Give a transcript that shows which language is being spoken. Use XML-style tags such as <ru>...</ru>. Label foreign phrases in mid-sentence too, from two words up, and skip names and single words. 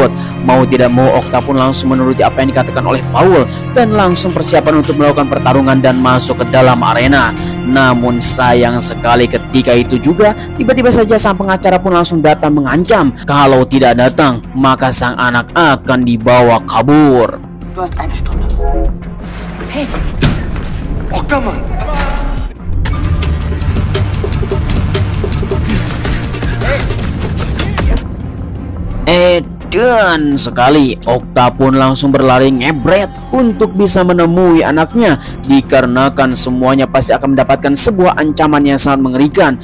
<id>Mau tidak mau, Okta pun langsung menuruti apa yang dikatakan oleh Paul dan langsung persiapan untuk melakukan pertarungan dan masuk ke dalam arena. Namun sayang sekali, ketika itu juga tiba-tiba saja sang pengacara pun langsung datang mengancam kalau tidak datang maka sang anak akan dibawa kabur.</id> <de>Du hast eine Stunde. Hey! Okta, Mann!</de> <id>Dan sekali Okta pun langsung berlari ngebret untuk bisa menemui anaknya, dikarenakan semuanya pasti akan mendapatkan sebuah ancaman yang sangat mengerikan.</id>